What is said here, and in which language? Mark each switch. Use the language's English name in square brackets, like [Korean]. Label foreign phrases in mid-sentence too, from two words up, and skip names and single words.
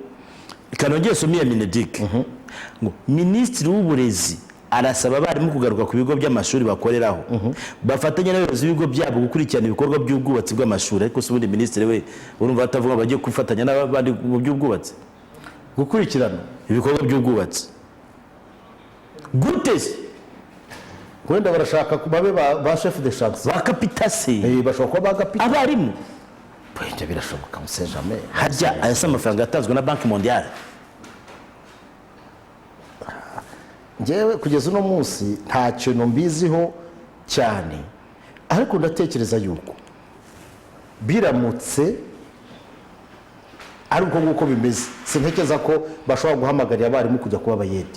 [Kinyarwanda] Ikanongeye somiye Mineduc ngo minisitiri w'uburezi arasaba abarimu kugaruka ku bigo by'amashuri bakoreraho, bafatanya n'abayobozi b'ibigo byabo gukurikirana ibikorwa by'ubwubatsi bw'amashuri. Ariko se ubundi minisitiri we urumva atavuga bagiye kwifatanya n'abandi mu by'ubwubatsi, gukurikirana ibikorwa by'ubwubatsi gute se? Wenda barashaka babe ba [French] chef de chantier, [Kinyarwanda] ba kapitasi, bashobora kuba bagapita abarimu. Ibyo birashoboka, [French] on sait jamais. [Kinyarwanda] Hajya aya amafaranga yatanzwe na Banki Mondiale. Ngewe kugeza uno munsi nta kintu mbiziho cyane, ariko ndatekereza yuko biramutse ari uko nguko bimeze, sintekereza ko bashobora guhamagarira abarimu kujya kuba abayede.